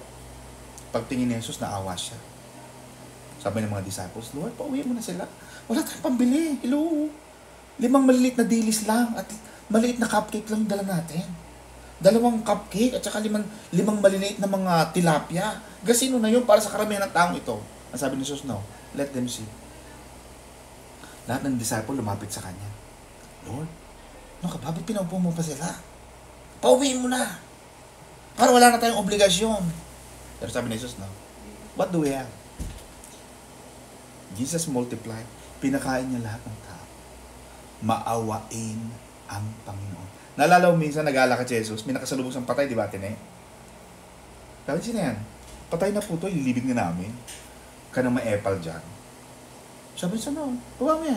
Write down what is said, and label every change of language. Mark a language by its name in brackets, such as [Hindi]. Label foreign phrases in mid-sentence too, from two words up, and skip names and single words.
[Filipino] Pagtingin ni Jesus, naawa siya. Sabi ng mga disciples, Lord, pauwi mo na sila. Wala tayong pambili. Hello. 5 maliliit na dilis lang at maliit na cupcake lang dala natin. 2 cupcake at saka 5 maliliit na mga tilapia. Gasino na yun para sa karamihan ng taong ito. Ang sabi ni Jesus, [English] no, let them see. [Filipino] Lahat ng disciple lumapit sa Kanya. Lord, ano ka ba? Ba't pinaupo mo pa sila? Pauwiin mo na. Para wala na tayong obligasyon. Pero sabi ni Jesus, [English] no, what do we have? Jesus multiplied. [Filipino] Pinakain niya lahat ng tao. Maawain ang Panginoon. Naalala mo minsan nag-alakad si Jesus, may nakasalubong siyang patay, di ba, Tine? Sabi sino yan? Patay na po ito, ilibig na namin. Kanang may epal dyan. Sabi siya, no, baba mo yan.